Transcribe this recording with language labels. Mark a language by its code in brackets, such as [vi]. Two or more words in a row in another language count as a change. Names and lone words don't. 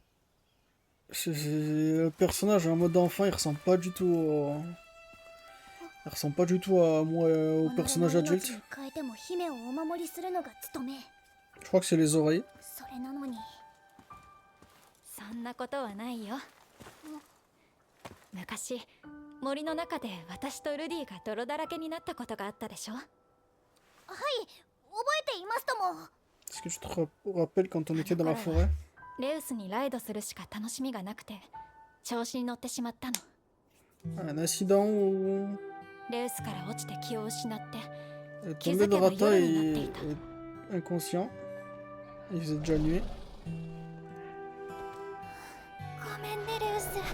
[fr] Le personnage en mode enfant, il ressemble pas du tout au. Il ressemble pas du tout à moi, au personnage adulte. [ja] 変えても姫をお守りするのが務め。 [fr] Je crois que c'est les oreilles. [ja] それなのに。そんなことはないよ。昔森の中で私とルディが泥だらけになったことがあったでしょ。はい、覚えていますとも。 [fr] Est-ce que tu te rappelles quand on était dans la forêt? [ja] レウスにライドするしか楽しみがなくて調子に乗ってしまったの。 [fr] Un accident où. [ja] レウスから落ちて気を失って [fr] Elle est [ja] 気 [fr] tombée [ja] づ [fr] de [ja] けば [fr] Rata [ja] 夜 [fr] et [ja] になっていた。 [fr] est inconscient. Il faisait déjà nuit. [ja] ごめんねレウス。